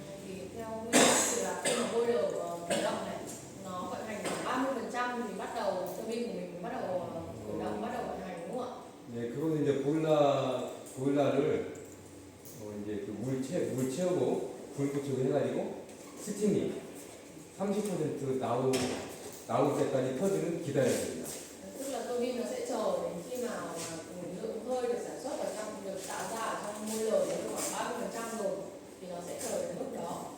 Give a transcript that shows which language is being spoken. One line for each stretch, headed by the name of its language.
Vietnamese: Thì theo quy định thì là khi mà boiler khởi động này nó vận hành khoảng 30% thì bắt đầu turbine của mình bắt đầu khởi động, bắt đầu vận hành, đúng không ạ?
Korean: 네, 그거는 이제 보일러를 이제 그 물 채우고 불 붙이고 해가지고 스팀이 30% 나올 때까지 터지는 기다려야 됩니다.
Vietnamese: Tức là turbine nó sẽ chờ đến khi nào mà lượng hơi được sản xuất ở trong được tạo ra ở trong boiler đến khoảng 30% rồi thì nó sẽ chờ đến lúc đó.